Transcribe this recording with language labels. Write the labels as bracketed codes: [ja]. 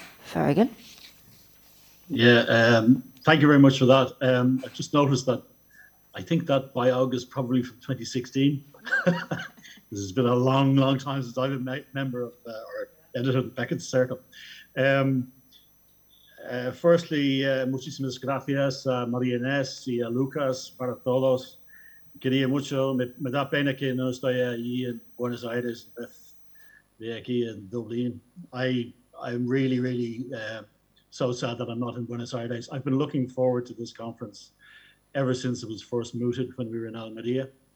[en] Fergal? Yeah, thank you very much for that. I just noticed that I think that biog is probably from 2016. This has been a long, long time since I've been a member of or editor of the Beckett Circle. [es] Firstly, muchísimas gracias a María Inés y a Lucas para todos. Quería mucho, me da pena que no estoy allí en Buenos Aires, de aquí en Dublín. [en] I'm really, really so sad that I'm not in Buenos Aires. I've been looking forward to this conference ever since it was first mooted when we were in Almería.